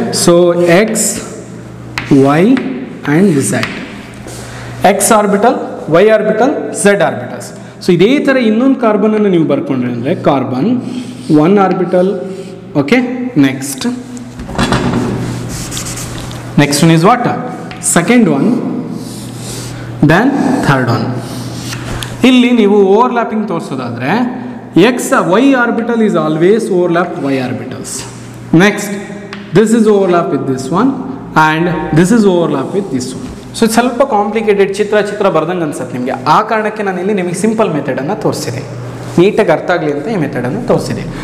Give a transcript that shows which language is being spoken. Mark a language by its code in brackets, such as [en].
[en] So X, Y and Z. [kn] X orbital, Y orbital, Z orbitals. So ಇದೇ ಥರ ಇನ್ನೊಂದು ಕಾರ್ಬನನ್ನು ನೀವು ಬರ್ಕೊಂಡ್ರೆ ಅಂದರೆ carbon [en] one orbital, okay, next one is what? Second one, then third one. [kn] ಇಲ್ಲಿ ನೀವು overlapping ತೋರಿಸೋದಾದ್ರೆ [en] X Y orbital is always overlap Y orbitals. Next this is overlap with this one and this is overlap with this one. [kn] So ಸ್ವಲ್ಪ complicated ಚಿತ್ರ ಬರ್ದಂಗೆ ಅನ್ಸುತ್ತೆ ನಿಮಗೆ. ಆ ಕಾರಣಕ್ಕೆ ನಾನು ಇಲ್ಲಿ ನಿಮಗೆ ಸಿಂಪಲ್ ಮೆಥಡನ್ನು ತೋರಿಸಿದೆ, ನೀಟಾಗಿ ಅರ್ಥ ಆಗಲಿ ಅಂತ ಈ ಮೆಥಡನ್ನು ತೋರಿಸಿದೆ.